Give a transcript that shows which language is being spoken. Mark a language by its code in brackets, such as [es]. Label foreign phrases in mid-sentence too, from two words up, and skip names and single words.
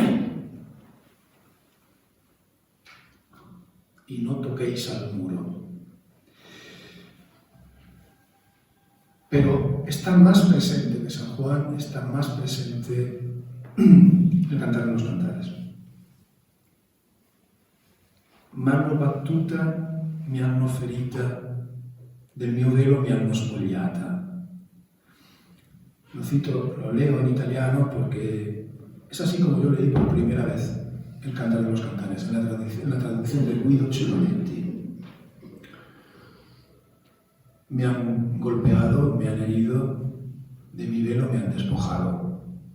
[es] Y no toquéis al muro. Pero está más presente que San Juan, está más presente el Cantar de los Cantares. [it] Mano battuta mi hanno ferita, del mio velo mi hanno spogliata. [es] Lo leo en italiano porque es así como yo leí por primera vez el Cantar de los Cantares, en la traducción de Guido Celonetti. Me han golpeado, me han herido, de mi velo me han despojado.